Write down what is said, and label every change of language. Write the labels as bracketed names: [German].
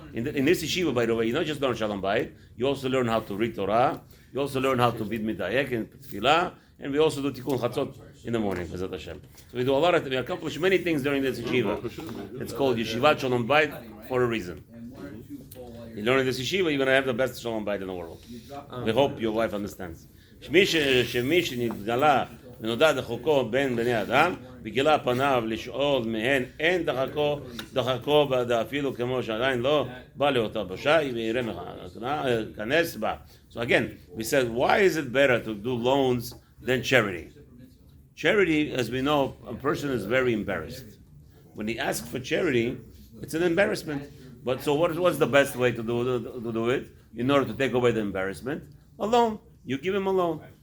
[English] In this yeshiva, by the way, you not just learn Shalom Bayit, you also learn how to read Torah, you also learn how to bid midayek and tefillah, and we also do Tikkun Chatzot in the morning, Bezat Hashem. So we do a lot of, we accomplish many things during this yeshiva. It's called Yeshivat Shalom Bayit for a reason. You learn in this yeshiva, you're going to have the best Shalom Bayit in the world. We hope your wife understands. [Hebrew] שמי שנתגלה ונודע דחוקו בין בני אדם וגילה פניו לשאול מהן אין דחקו אפילו כמו שעדיין לא בא לאותה בושה ויראה כנס בה. [English] So again, we said, why is it better to do loans than charity? Charity, as we know, a person is very embarrassed. When he asks for charity, it's an embarrassment. But so what's the best way to do it in order to take away the embarrassment? A loan. You give him a loan.